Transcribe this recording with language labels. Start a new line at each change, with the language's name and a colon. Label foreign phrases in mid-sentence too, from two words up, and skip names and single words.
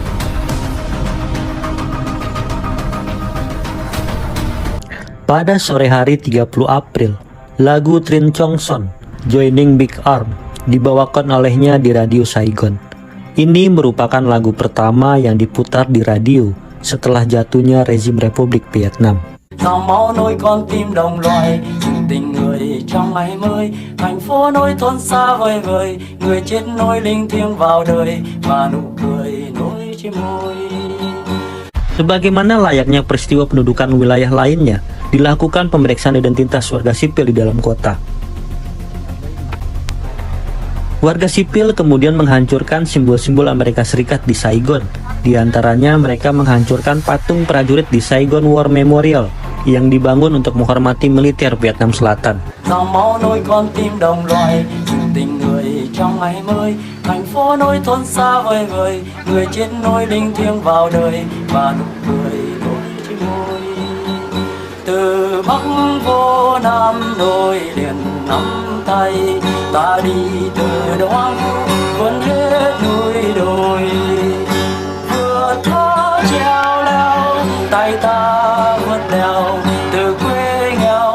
Indonesian: Pada sore hari 30 April, lagu Trin Chong Son, Joining Big Arm, dibawakan olehnya di radio Saigon. Ini merupakan lagu pertama yang diputar di radio setelah jatuhnya rezim Republik Vietnam.
Vietnamese: Dòng máu nối con tim đồng loài, tình người trong ngày mới, thành phố nối thôn xa vời vời, người chết nối linh thiêng vào đời, và nụ cười nối trên môi.
Indonesian: Sebagaimana layaknya peristiwa pendudukan wilayah lainnya, dilakukan pemeriksaan identitas warga sipil di dalam kota. Warga sipil kemudian menghancurkan simbol-simbol Amerika Serikat di Saigon. Di antaranya mereka menghancurkan patung prajurit di Saigon War Memorial yang dibangun untuk menghormati militer Vietnam Selatan.
Vietnamese: Dòng máu nối con tim đồng loài, tình người trong ngày mới, thành phố nối thôn xa vời vời, người chết nối linh thiêng vào đời, và nụ cười nối trên môi. Từ Bắc vô Nam đôi liền nắm tay, ta đi từ đó vẫn hết núi đồi, vừa thó treo leo tay ta vượt đèo từ quê nghèo